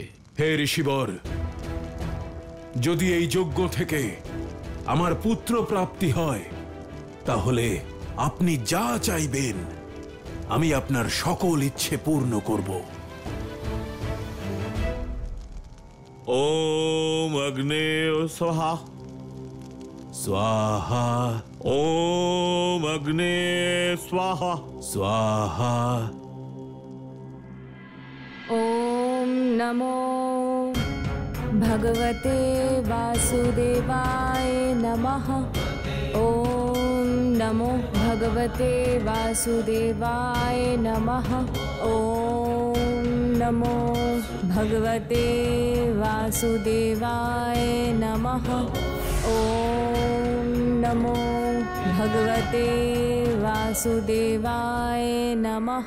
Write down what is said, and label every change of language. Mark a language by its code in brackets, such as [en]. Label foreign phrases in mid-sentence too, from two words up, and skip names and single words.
[bn] হে ঋষিবর, যদি এই যজ্ঞ থেকে আমার পুত্র প্রাপ্তি হয় তাহলে আপনি যা চাইবেন আমি আপনার সকল ইচ্ছে পূর্ণ করব। [sa] ওম অগ্নে স্বাহা স্বাহা ওম অগ্নে স্বাহা স্বাহা। ॐ नमो भगवते वासुदेवाय नमः। ॐ नमो भगवते वासुदेवाय नमः। ॐ नमो भगवते वासुदेवाय नमः। ॐ नमो भगवते वासुदेवाय नमः।